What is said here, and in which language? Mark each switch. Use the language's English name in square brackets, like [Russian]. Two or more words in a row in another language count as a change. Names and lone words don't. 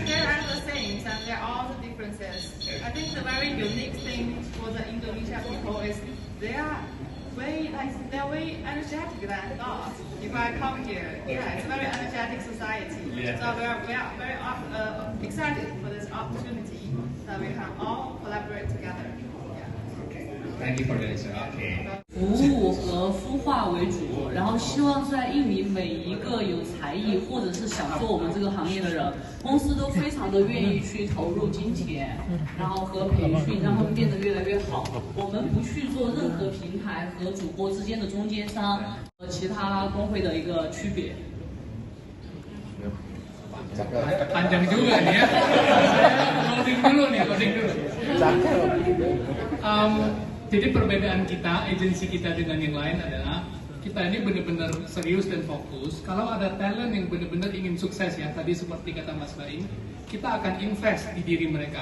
[English] There are the things and there are all the differences. I think the very unique thing for the Indonesia people is they're way energetic than us. If I come here, yeah, it's a very energetic society. Yeah. So we are very excited for this opportunity. can all collaborate together. Thank you for the answer. Okay. [Chinese] 服务和孵化为主，然后希望在印尼每一个有才艺或者是想做我们这个行业的人，公司都非常的愿意去投入金钱，然后和培训，让他们变得越来越好。我们不去做任何平台和主播之间的中间商和其他工会的一个区别。 [Indonesian] Panjang juga nih ya. Loading dulu nih, loading dulu. Jadi perbedaan kita, agensi kita dengan yang lain adalah kita ini benar-benar serius dan fokus. Kalau ada talent yang benar-benar ingin sukses ya, tadi seperti kata Mas Baim, kita akan invest di diri mereka.